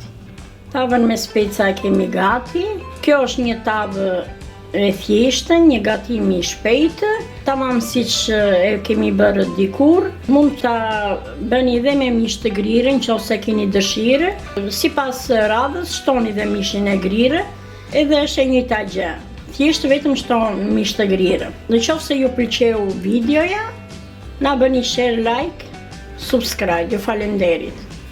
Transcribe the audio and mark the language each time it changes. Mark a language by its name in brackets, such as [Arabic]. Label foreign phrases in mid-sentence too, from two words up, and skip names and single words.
[Albanian] Tavën me speca e kemi gati. Kjo është një tavë e thjeshtë, një gatim i shpejtë, tamam siç e kemi bërë dikur. Mund ta bëni dhe me mish të grirë nëse keni dëshirë. Sipas radhës shtoni dhe mishin e grirë, edhe është e njëjta gjë. Thjesht vetëm shton mish të grirë. Nëse ju pëlqeu videoja, na bëni [English] share, like, subscribe. [Albanian] Ju falenderit.